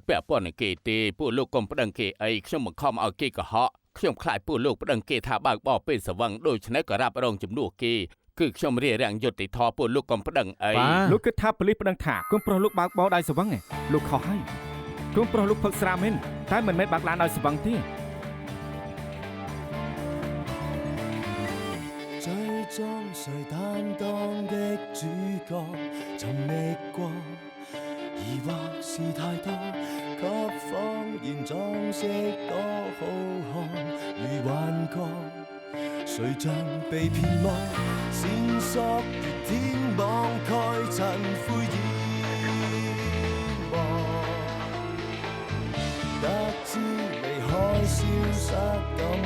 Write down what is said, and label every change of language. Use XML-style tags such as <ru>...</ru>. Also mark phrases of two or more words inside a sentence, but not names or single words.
<km>មិនពាក់ព័ន្ធនឹងគេទេពួកលោកកុំប្តឹងគេអីខ្ញុំបង្ខំឲ្យគេកុហកខ្ញុំខ្លាចពួកលោកប្តឹងគេថាបើកបរពេលស្វឹងដូច្នេះក៏រ៉ាប់រងជំនួសគេគឺខ្ញុំរារាំងយុត្តិធម៌ពួកលោកកុំប្តឹងអី លោកគិតថាប៉ូលីសប្តឹងថាកូនប្រុសលោកបើកបរដោយស្វឹងឯងលោកខុសហើយកូនប្រុសលោកផឹកស្រាមែនតែមិនមែនបើកឡានដោយស្វឹងទេ</km> <yue>最終誰擔當的主角尋覓過，疑惑是太多，給謊言裝飾多好看如幻覺，誰像被騙魔，線索如天網蓋塵灰淹沒，得知離開消失。</yue>